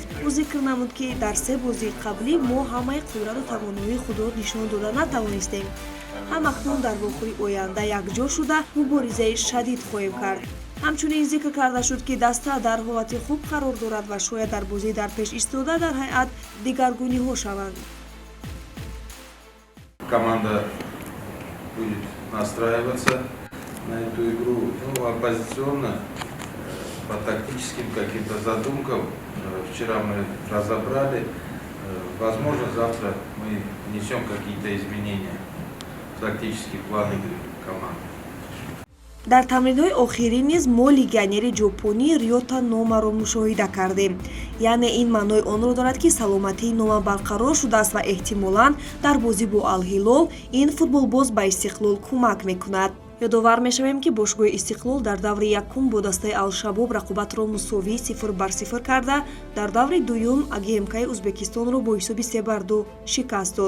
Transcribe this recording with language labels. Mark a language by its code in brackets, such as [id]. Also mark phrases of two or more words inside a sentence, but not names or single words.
[tg] ӯ зикр намуд, ки дар се бозии қаблӣ мо ҳамаи қудрату тавоноии худро нишон дода натавонистем. ҳам акнун дар вохӯри оянда якҷо шуда муборизаи шадид хоҳем кард. ҳамчунин зикр карда шуд, ки даста дар ҳолати хуб қарор дорад ва шояд дар бозии дар пеш истода дар ҳайат дигаргуниҳо шаванд. [ru] Команда будет настраиваться на эту игру, оппозиционно, по тактическим каким-то задумкам. Вчера мы разобрали. Возможно, завтра мы внесем какие-то изменения в тактический план игры команды. [tg] дар тамринҳои охирӣ низ мо легионери ҷопонӣ Риота Номаро мушоҳида кардем. яъне ин маънои онро дорад, ки саломатии Нома барқарор шудааст ва эҳтимолан дар бозӣ бо Ал-Ҳилол ин футболбоз ба Истиқлол кӯмак мекунад. ёдовар мешавем, ки бошгоҳи Истиқлол дар даври якум бо дастаи Ал-Шабоб рақобатро мусовӣ 0-0 карда, дар даври дуюм АГМК-и Ӯзбекистонро бо ҳисоби 3-2 шикаст дод.